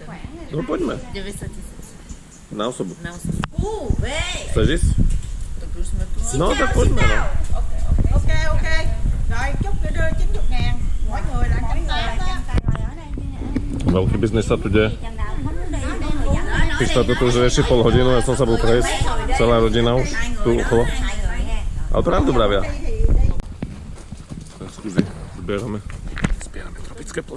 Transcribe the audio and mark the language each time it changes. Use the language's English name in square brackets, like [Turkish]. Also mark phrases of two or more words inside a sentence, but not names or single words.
[Slovak] No poďme. 90 000 Na osobu. na osobu. Chceš ísť? Tak už sme tu. No tak poďme. No. [Vietnamese] Ok, ok. Rồi, chúc tôi đưa 90.000. Mỗi người là 180 đó. [Slovak] Veľký biznis sa tu deje. Krišta to tu už rieši pol hodinu, ja som sa bol prejsť. Celá rodina už tu okolo. Ale pravdu bravia. Skúzi, zbierame tropické plody.